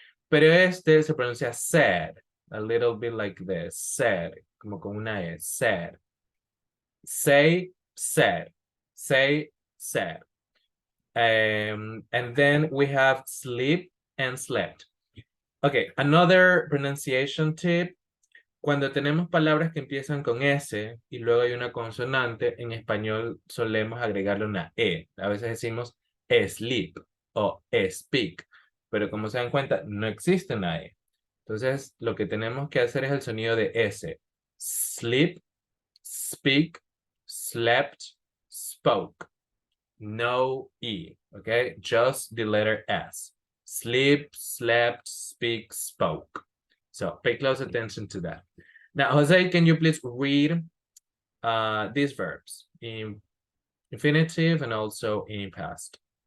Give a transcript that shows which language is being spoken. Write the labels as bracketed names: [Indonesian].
[Spanish] Pero este se pronuncia [English] said, a little bit like this. [Spanish] Said, como con una E. Said. Say, said. [English] Say, said. And then we have sleep and slept. Okay, another pronunciation tip. [Spanish] Cuando tenemos palabras que empiezan con S y luego hay una consonante, en español solemos agregarle una E. A veces decimos sleep o speak, pero como se dan cuenta, no existe una E. Entonces, lo que tenemos que hacer es el sonido de S. [English] Sleep, speak, slept, spoke. No E, okay? Just the letter S. Sleep, slept, speak, spoke. So pay close attention to that. Now, Jose, can you please read these verbs in infinitive and also in past?